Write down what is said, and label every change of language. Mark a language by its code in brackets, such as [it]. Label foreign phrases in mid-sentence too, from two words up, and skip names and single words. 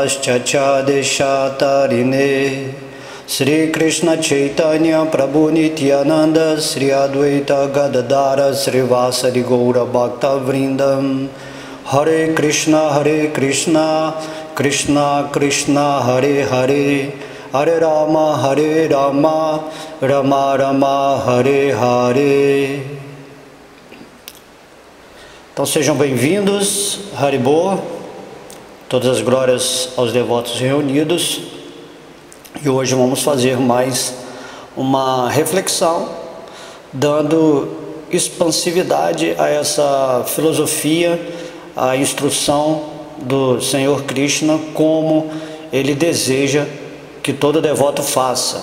[sa] Paschachadeshatarine Sri Krishna Chaitanya Prabhu Nityananda Sri Advaita Gadadara Sri Vasari Gaura Bhakta Vrindam Hare Krishna Krishna Krishna Hare Hare Hare Rama Rama Rama Hare Hare. [pt] Então sejam bem-vindos, Haribô, todas as glórias aos devotos reunidos. E hoje vamos fazer mais uma reflexão, dando expansividade a essa filosofia, a instrução do Senhor Krishna, como ele deseja que todo devoto faça.